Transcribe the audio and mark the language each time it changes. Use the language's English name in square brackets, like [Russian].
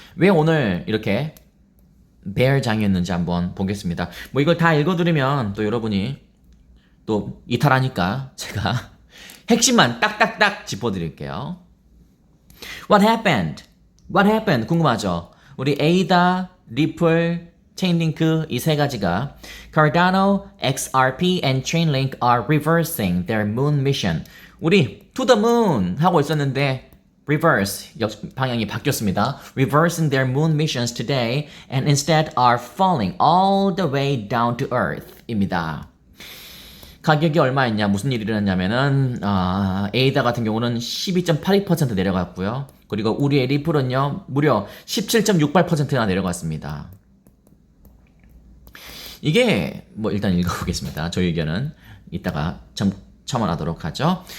[Korean] 왜 오늘 이렇게 bear 장이었는지 한번 보겠습니다. 뭐 이걸 다 읽어드리면 또 여러분이 또 이탈하니까 제가 핵심만 딱딱딱 짚어드릴게요. [English] What happened? [Korean] 궁금하죠? 우리 에이다, 리플, 체인링크 이 세 가지가 [English] Cardano, XRP, and Chainlink are reversing their moon mission. [Korean] 우리 [English] to the moon [Korean] 하고 있었는데 reverse 방향이 바뀌었습니다. [English] Reversing their moon missions today and instead are falling all the way down to earth [Korean] 입니다. 가격이 얼마였냐? 무슨 일이 일어났냐면은 에이다 같은 경우는 12.82% 내려갔고요. 그리고 우리의 리플은요 무려 17.68%나 내려갔습니다. 이게 뭐 일단 읽어보겠습니다. 저희 의견은 이따가 첨언하도록 하죠.